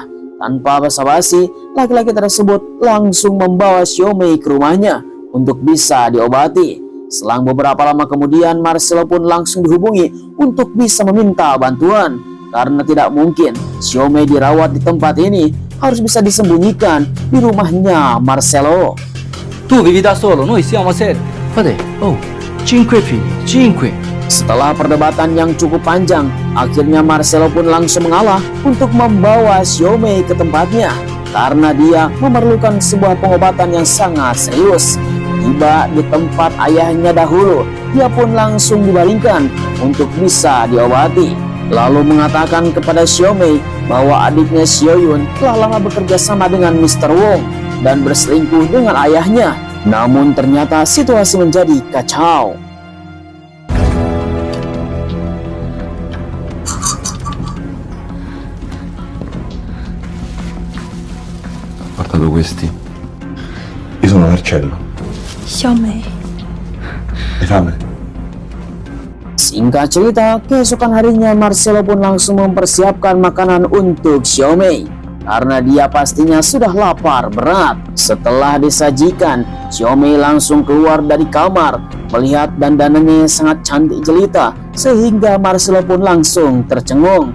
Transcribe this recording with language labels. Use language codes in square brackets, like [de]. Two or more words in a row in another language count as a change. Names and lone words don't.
[id] Tanpa basa-basi, laki-laki tersebut langsung membawa Xiaomei ke rumahnya untuk bisa diobati. Selang beberapa lama kemudian, Marcelo pun langsung dihubungi untuk bisa meminta bantuan. Karena tidak mungkin Xiaomei dirawat di tempat ini, harus bisa disembunyikan di rumahnya Marcelo. [it] Tu vivi da solo, noi siamo 7. Fate, oh, 5 figli, 5. [id] Setelah perdebatan yang cukup panjang, akhirnya Marcelo pun langsung mengalah untuk membawa Xiaomei ke tempatnya karena dia memerlukan sebuah pengobatan yang sangat serius. Tiba di tempat ayahnya dahulu, dia pun langsung dibaringkan untuk bisa diobati. Lalu mengatakan kepada Xiaomei bahwa adiknya Xiaoyun telah lama bekerja sama dengan Mr. Wong dan berselingkuh dengan ayahnya. Namun ternyata situasi menjadi kacau. [it] Portato questi. Io sono Marcello. Xiaomei. Hai fame? [id] Singkat cerita, keesokan harinya Marcelo pun langsung mempersiapkan makanan untuk Xiaomei karena dia pastinya sudah lapar berat. Setelah disajikan, Xiaomei langsung keluar dari kamar melihat dandanannya sangat cantik jelita sehingga Marcelo pun langsung tercengung.